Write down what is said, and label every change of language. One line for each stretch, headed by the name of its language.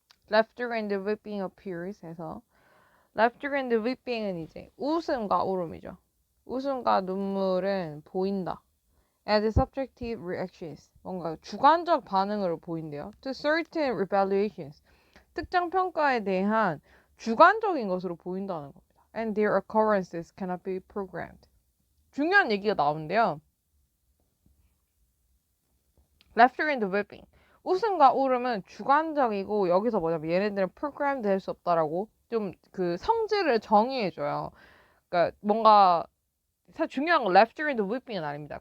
English: Laughter and weeping appears 해서, laughter and weeping은
Korean: 이제 웃음과 울음이죠. 웃음과 눈물은 보인다.
English: As subjective reactions.
Korean: 뭔가 주관적 반응으로 보인대요.
English: To certain evaluations.
Korean: 특정 평가에 대한 주관적인 것으로 보인다는 겁니다.
English: And their occurrences cannot be programmed.
Korean: 중요한 얘기가 나오는데요.
English: Laughter and weeping.
Korean: 웃음과 울음은 주관적이고 여기서 뭐냐면 얘네들은 프로그램 될 수 없다라고 좀 그 성질을 정의해줘요. 그러니까 뭔가 사실 중요한 건 laughter and weeping은 아닙니다.